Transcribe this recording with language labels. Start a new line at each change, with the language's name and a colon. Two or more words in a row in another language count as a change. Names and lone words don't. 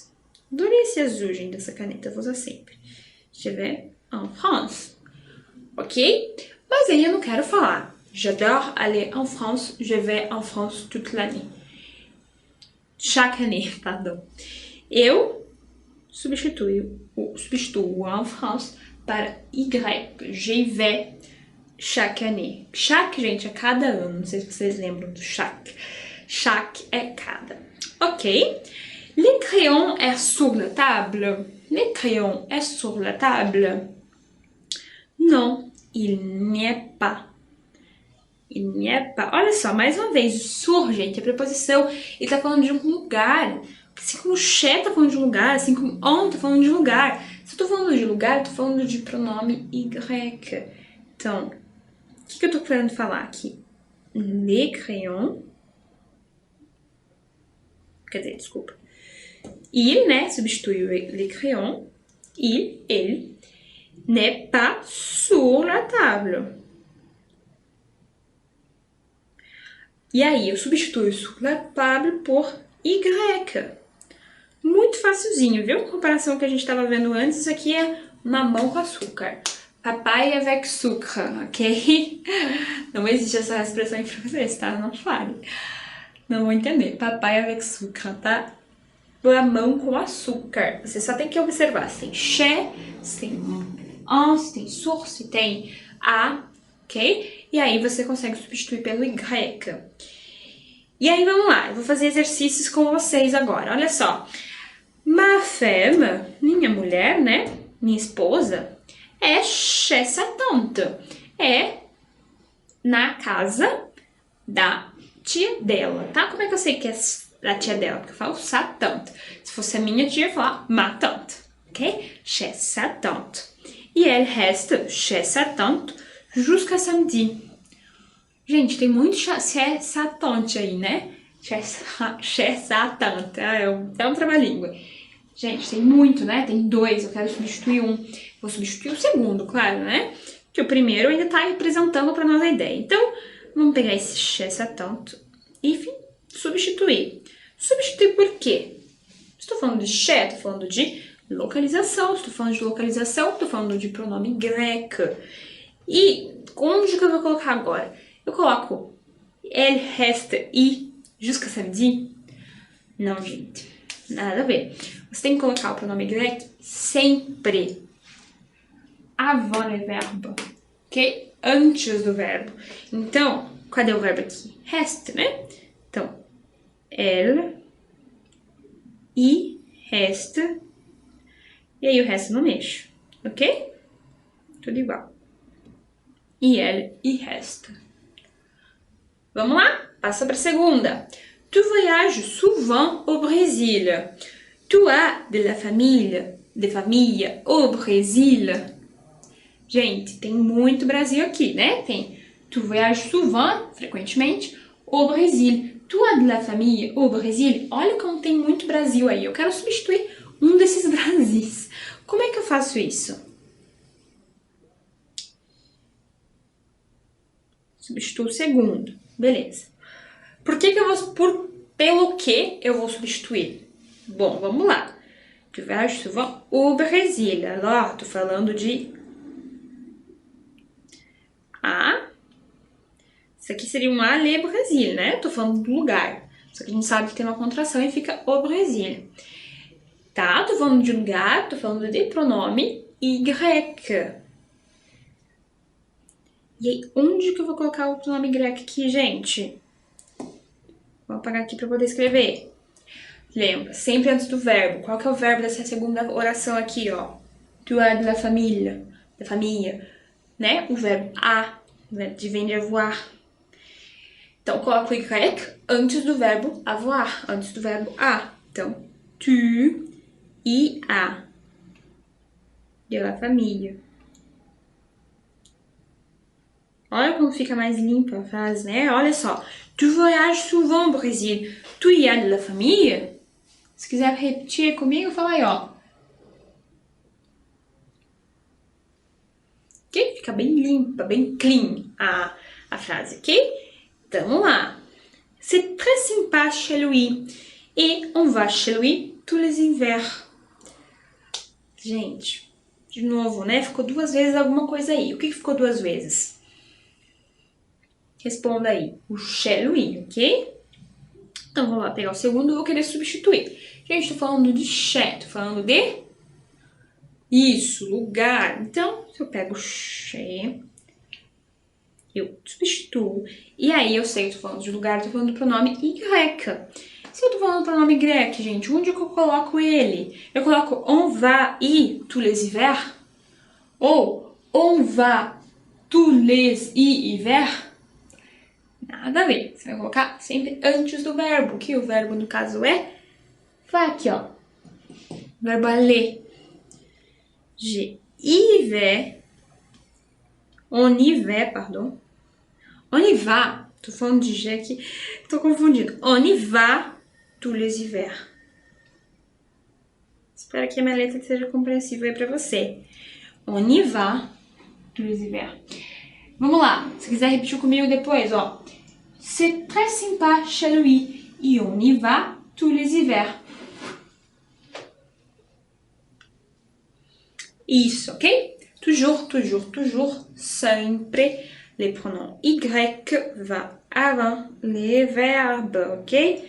Portuguese: Adorei esse azul, gente, dessa caneta. Vou usar sempre.
French: Je vais en France. Ok?
Portuguese: Mas aí eu não quero falar.
French: J'adore aller en France. Je vais en France toute l'année. Chaque année, pardon.
Portuguese: Eu substituo
French: en France
Portuguese: para Y.
French: J'y vais chaque année. Chaque,
Portuguese: gente, é cada ano. Não sei se vocês lembram do chaque. Chaque é cada. Ok?
French: Les crayons est sur la table. Les crayons est sur la table. Non, il n'y est pas. Il n'y est pas.
Portuguese: Olha só, mais uma vez, sur, gente, a preposição. Ele tá falando de um lugar. Assim como che tá falando de um lugar, assim como on tá falando de lugar. Se eu tô falando de lugar, eu tô falando de pronome Y. Então, o que eu tô querendo falar aqui?
French: Les crayons.
Portuguese: Quer dizer, desculpa. Il, né? Substitui
French: les crayons. Il n'est pas sur la table.
Portuguese: E aí, eu substituo
French: sur la table
Portuguese: por Y. Muito facilzinho, viu? Em comparação com o que a gente estava vendo antes, isso aqui é mamão com açúcar.
French: Papai avec sucre,
Portuguese: ok? Não existe essa expressão em francês, tá? Não fale. Não vou entender. Papai
French: avec sucre,
Portuguese: tá? Mamão com açúcar. Você só tem que observar se tem che, se tem un, se tem sur, se tem a, ok? E aí você consegue substituir pelo y. E aí vamos lá, eu vou fazer exercícios com vocês agora, olha só.
French: Ma femme,
Portuguese: minha mulher, né? Minha esposa, é
French: chez sa tante.
Portuguese: É na casa da tia dela, tá? Como é que eu sei que é da tia dela? Porque eu falo
French: sa tante.
Portuguese: Se fosse a minha tia, eu ia falar
French: ma tante,
Portuguese: ok?
French: Chez sa tante. E elle reste chez sa tante jusqu'à samedi.
Portuguese: Gente, tem muito
French: sa tante
Portuguese: aí, né?
French: Chez sa tante.
Portuguese: É um trava-língua. Gente, tem muito, né? Tem dois, eu quero substituir um. Vou substituir o segundo, claro, né? Que o primeiro ainda tá representando para nós a ideia. Então, vamos pegar esse
French: chez sa tante
Portuguese: e, enfim, substituir. Substituir por quê? Estou falando de chez, estou falando de localização. Estou falando de localização, estou falando de pronome grec. E onde que eu vou colocar agora? Eu coloco
French: elle reste
Portuguese: e
French: jusqu'à samedi?
Portuguese: Não, gente. Nada a ver. Você tem que colocar o pronome grec sempre
French: avant le verbe,
Portuguese: ok? Antes do verbo. Então, cadê o verbo aqui? Reste, né? Então, elle e reste. E aí o resto não mexe, ok? Tudo igual. E elle e reste. Vamos lá? Passa para a segunda.
French: Tu voyages souvent au Brésil. Tu as de la famille au Brésil.
Portuguese: Gente, tem muito Brasil aqui, né?
French: Tem tu voyages souvent, frequentemente, au Brésil. Tu as de la famille au Brésil.
Portuguese: Olha como tem muito Brasil aí. Eu quero substituir um desses Brasis. Como é que eu faço isso? Substituo o segundo. Beleza. Pelo que eu vou substituir? Bom, vamos lá.
French: Tu voyages souvent au Brésil. Alors,
Portuguese: tô falando de a. Isso aqui seria um le Brasil, né? Tô falando do lugar. Só que a gente sabe que tem uma contração e fica o Brasil. Tá? Tô falando de lugar, tô falando de pronome y. E aí, onde que eu vou colocar o pronome grec aqui, gente? Vou apagar aqui para poder escrever. Lembra, sempre antes do verbo. Qual que é o verbo dessa segunda oração aqui, ó?
French: Tu as de la famille,
Portuguese: da família, né? O verbo a, de vem de avoir. Então, coloco o y antes do verbo avoir, antes do verbo a.
French: Então, tu e a de la famille.
Portuguese: Olha como fica mais limpa a frase, né? Olha só.
French: Tu voyages souvent au Brésil. Tu y as de la famille?
Portuguese: Se quiser repetir comigo, fala aí, ó. Ok? Fica bem limpa, bem clean a frase, ok? Então, vamos lá.
French: C'est très sympa chez lui. Et on va chez lui tous les hivers.
Portuguese: Gente, de novo, né? Ficou duas vezes alguma coisa aí. O que ficou duas vezes? Responda aí. O
French: chez lui,
Portuguese: ok? Então, vou lá pegar o segundo e vou querer substituir. Gente, tô falando de chez, tô falando de... Isso, lugar. Então, se eu pego chez, eu substituo. E aí, eu sei que tô falando de lugar, tô falando do pronome y. Se eu tô falando do pronome grec, gente, onde que eu coloco ele? Eu coloco
French: on va y tous les hivers? Ou on va tous les hivers?
Portuguese: Nada a ver. Você vai colocar sempre antes do verbo, que o verbo, no caso, é vai aqui, ó.
French: Verbo aller. Y vais. On y va, pardon. On y va.
Portuguese: Tô falando de G aqui. Tô confundindo.
French: On y va tous les hivers.
Portuguese: Espero que a minha letra seja compreensível aí pra você.
French: On y va tous les hivers.
Portuguese: Vamos lá. Se quiser repetir comigo depois, ó.
French: C'est très sympa chez lui. Et on y va tous les hivers.
Portuguese: Isso, ok?
French: Toujours, toujours, toujours, sempre. Les pronoms Y va avant les verbes,
Portuguese: ok?